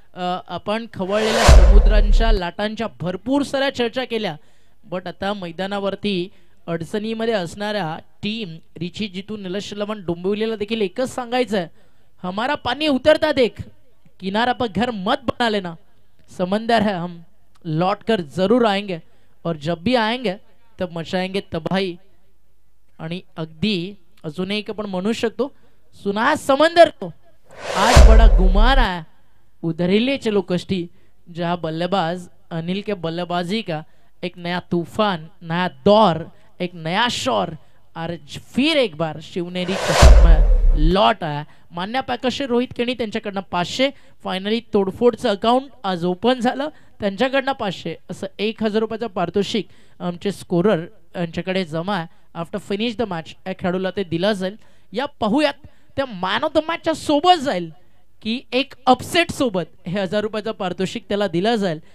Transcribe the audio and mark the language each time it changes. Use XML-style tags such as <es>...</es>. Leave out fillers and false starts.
<mr>आपण खवळलेल्या समुद्रांच्या लाटांच्या भरपूर साऱ्या चर्चा केल्या, बट आता मैदानावरती अडचणीमध्ये असणाऱ्या टीम रिची जितू निलेश लवण डोंबिवलीला देखील एकच सांगायचं है,</mr> <hi>हमारा पानी उतरता देख, किनारा पर घर मत बना लेना, समंदर है हम लौट कर जरूर आएंगे और जब भी आएंगे तब मचाएंगे तबाही.</hi> <mr>आणि अगदी अजून एक आपण म्हणू शकतो,</mr> <hi>सुना समंदर को आज बड़ा गुमान आया, उधर ही ले चलो कश्ती, जहां बल्लेबाज अनिल के बल्लेबाजी का एक नया तूफान, नया दौर, एक नया शौर और फिर एक बार शिवनेरी में लौट आया.</hi> <mr>मान्या पॅकर्सचे रोहित केणी त्यांच्याकडनं 500, फायनली तोडफोडचं अकाउंट आज ओपन झालं, त्यांच्याकडनं 500 असं 1000 रुपयाचं पारितोषिक आमचे स्कोरर यांच्याकडे जमा आहे. आफ्टर फिनिश द मॅच या खेळाडूला ते दिलं जाईल. या पाहूयात त्या मॅन ऑफ द मॅचच्या सोबत जाईल की एक अपसेट सोबत हे 1000 रुपयाचं पारितोषिक त्याला दिलं जाईल.</mr>